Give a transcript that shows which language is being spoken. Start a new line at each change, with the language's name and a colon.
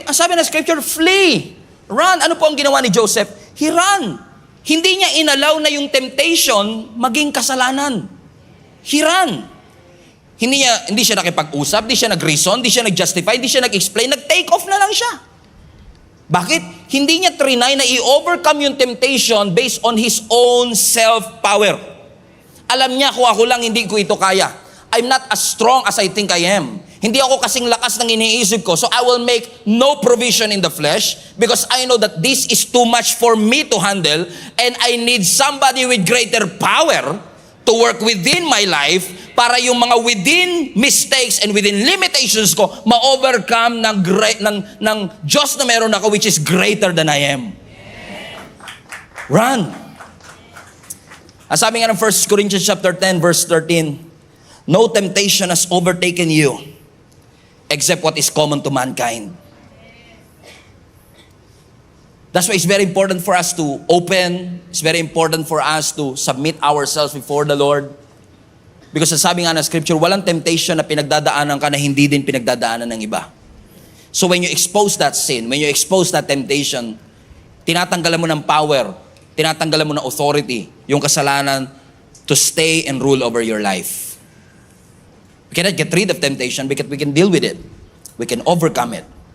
Filipino: Ang sabi ng scripture, flee. Run. Ano po ang ginawa ni Joseph?
English: He ran.
Filipino: Hindi niya inalaw na yung temptation maging kasalanan. He ran. Hindi siya nakipag-usap, hindi siya nag-reason, hindi siya nag-justify, hindi siya nag-explain, nag-take off na lang siya. Bakit? Hindi niya trinay na i-overcome yung temptation based on his own self-power. Alam niya, kung ako lang, hindi ko ito kaya.
English: I'm not as strong as I think I am.
Filipino: Hindi ako kasing lakas ng iniisip ko,
English: so I will make no provision in the flesh because I know that this is too much for me to handle and I need somebody with greater power to work within my life
Filipino: para yung mga within mistakes and within limitations ko ma-overcome ng Diyos na meron ako
English: which is greater than I am. Run.
Filipino: Ang sabi nga ng 1 Corinthians chapter 10 verse 13,
English: no temptation has overtaken you except what is common to mankind. That's why it's very important for us to open. It's very important for us to submit ourselves before the Lord.
Filipino: Because sabi nga ng scripture, walang temptation na pinagdadaanan ka na hindi din pinagdadaanan ng iba.
English: So when you expose that sin, when you expose that temptation,
Filipino: tinatanggalan mo ng power, tinatanggalan mo ng authority, yung kasalanan
English: to stay and rule over your life. We cannot get rid of temptation because we can deal with it. We can overcome it.